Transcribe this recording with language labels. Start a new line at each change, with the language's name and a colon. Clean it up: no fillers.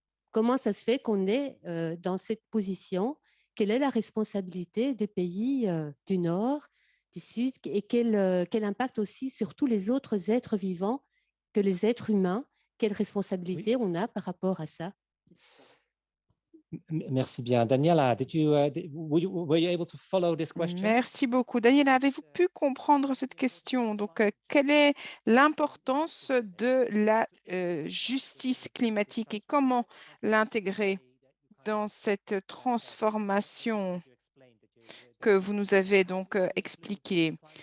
French: Comment ça se fait qu'on est dans cette position? Quelle est la responsabilité des pays du Nord, du Sud et quel impact aussi sur tous les autres êtres vivants que les êtres humains? Quelle Oui. responsabilité on a par rapport à ça? Merci bien.
English: Daniela, were you able to follow this question?
French: Merci beaucoup. Daniela, avez-vous pu comprendre cette question? Donc, quelle est l'importance de la justice climatique et comment l'intégrer dans cette transformation que vous nous avez donc expliquée?